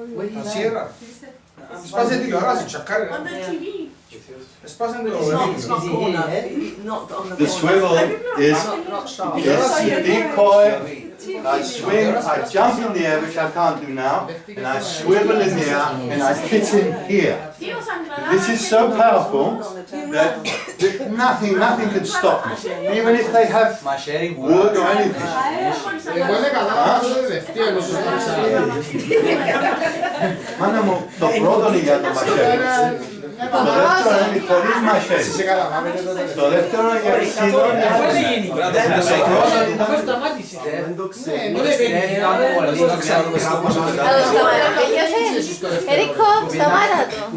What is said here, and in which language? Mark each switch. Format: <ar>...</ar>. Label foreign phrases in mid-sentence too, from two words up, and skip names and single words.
<en>The swivel is the decoy. I swing, I jump in the air, which I can't do now, and I swivel in the air and I hit him here. This is so powerful that nothing can stop me, even if they have wood or anything.</en> <el>Μάνα το πρώτο είναι για το μαχαίρι. Το δεύτερο είναι χωρίς μαχαίρι. Το δεύτερο είναι για ξύλο. Ερίκο, σταμάτα το.</el>